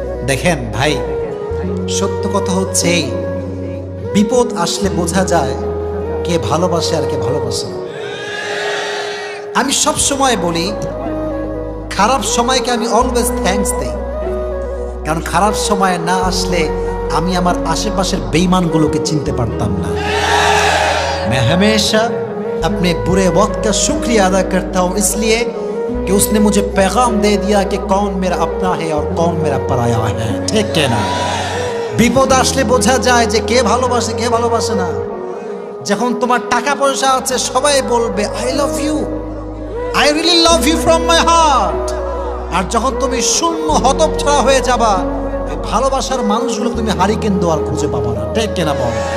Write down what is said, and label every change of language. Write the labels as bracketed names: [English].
[Bangla] দেখেন ভাই, সত্য কথা হচ্ছে এই, বিপদ আসলে বোঝা যায় কে ভালোবাসে আর কে ভালোবাসে না। আমি সব সময় বলি, খারাপ সময়কে আমি অলওয়েজ থ্যাঙ্কস দেই, কারণ খারাপ সময় না আসলে আমি আমার আশেপাশের বেঈমানগুলোকে চিনতে পারতাম না। [Hindi] मैं हमेशा अपने बुरे वक्त का शुक्रिया अदा करता हूँ, इसलिए कि उसने मुझे पैगाम दे दिया कि कौन मेरा अपना है और कौन मेरा पराया है, ठीक है ना? [Bangla] বিপদ আসলে বোঝা যায় যে কে ভালোবাসে কে ভালোবাসে না। যখন তোমার টাকা পয়সা আছে সবাই বলবে [English] I love you, I really love you from my heart. [Bangla] আর যখন তুমি শূন্য হতচ্ছাড়া হয়ে যাবা, এই ভালোবাসার মানুষগুলো তুমি হারিকেন দেওয়ার খুঁজে পাবা না, ঠিক কিনা বল?